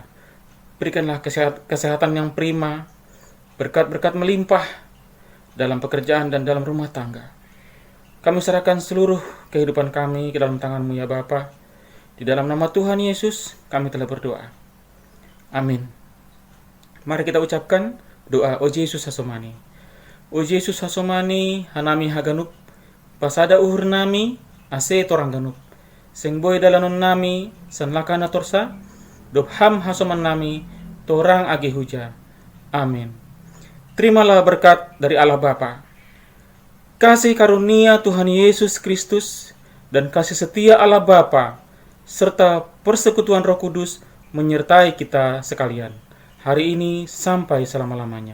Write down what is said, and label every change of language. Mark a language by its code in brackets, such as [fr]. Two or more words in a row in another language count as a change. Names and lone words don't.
[id] Berikanlah kesehatan yang prima, berkat-berkat melimpah dalam pekerjaan dan dalam rumah tangga. Kami serahkan seluruh kehidupan kami ke dalam tangan-Mu ya Bapa. Di dalam nama Tuhan Yesus, kami telah berdoa. Amin. Mari kita ucapkan doa O Yesus Hasomani. [bts] O Yesus Hasomani, hanami haganup, pasada uhur nami, ase torang ganup. Seng boy dalanon nami, sanlakana torsa, dobham hasoman nami, torang agi huja. [id] Amin. Terimalah berkat dari Allah Bapa, kasih karunia Tuhan Yesus Kristus, dan kasih setia Allah Bapa, serta persekutuan Roh Kudus menyertai kita sekalian, hari ini sampai selama-lamanya.